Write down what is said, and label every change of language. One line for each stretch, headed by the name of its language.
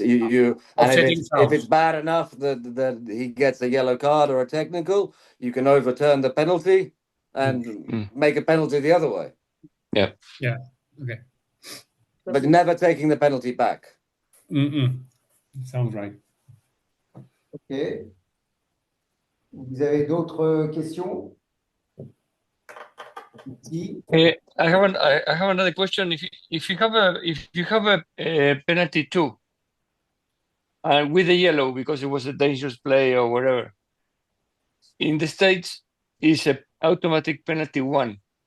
English: You and if it's bad enough that he gets a yellow card or a technical, you can overturn the penalty and make a penalty the other way. Yeah. Yeah. Okay. But never taking the penalty back. Sounds right.
French: Ok. Vous avez d'autres questions? Merci.
English: I have another question. If you have a penalty too, and with the yellow because it was a dangerous play or whatever, in the States is a automatic penalty one.